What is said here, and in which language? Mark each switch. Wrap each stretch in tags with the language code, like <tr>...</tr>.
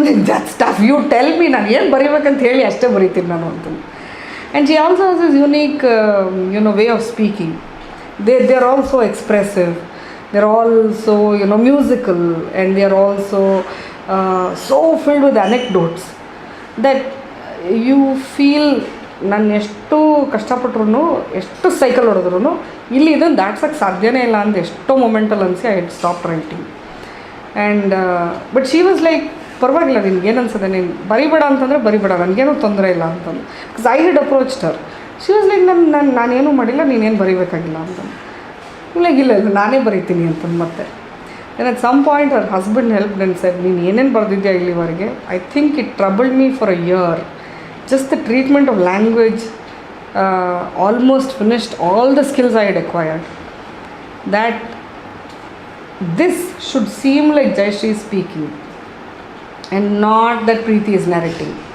<en>That stuff you tell me,</en> <kn>ನಾನು ಏನು ಬರೀಬೇಕಂತ ಹೇಳಿ ಅಷ್ಟೇ ಬರೀತೀನಿ ನಾನು ಅಂತ.</kn> <en>And she also has this unique way of speaking. They're all so expressive, they're all so musical, and they're also so filled with anecdotes that you feel</en> <kn>ನಾನು ಎಷ್ಟು ಕಷ್ಟಪಟ್ರು ಎಷ್ಟು ಸೈಕಲ್ ಹೊಡೆದ್ರು ಇಲ್ಲಿ ಇದನ್ನು ದಾಟ್ಸೋಕ್ಕೆ ಸಾಧ್ಯನೇ ಇಲ್ಲ ಅಂತ ಎಷ್ಟೋ ಮೊಮೆಂಟಲ್ಲಿ ಅನಿಸಿ</kn> <en>I had stop writing. And but she was like,</en> <kn>ಪರವಾಗಿಲ್ಲ ನಿನ್ಗೆ ಏನು ಅನ್ಸದೆ, ನೀನು ಬರಿಬೇಡ ಅಂತಂದರೆ ಬರಿಬೇಡ, ನನಗೇನೂ ತೊಂದರೆ ಇಲ್ಲ ಅಂತಂದು.</kn> <en>Because I had approached her. She was like,</en> <kn>ನಾನೇನೂ ಮಾಡಿಲ್ಲ, ನೀನೇನು ಬರೀಬೇಕಾಗಿಲ್ಲ ಅಂತಂದು. ಇಲ್ಲ ನಾನೇ ಬರೀತೀನಿ ಅಂತಂದು. ಮತ್ತೆ</kn> <en>and at some point her husband help</en> <kn>ನನ್ನ ಸರ್, ನೀನು ಏನೇನು ಬರೆದಿದ್ಯಾ ಇಲ್ಲಿವರೆಗೆ,</kn> <en>I think it troubled me for a year. Just the treatment of language almost finished all the skills I had acquired. That this should seem like Jayashree is speaking and not that Preethi is narrating.</en>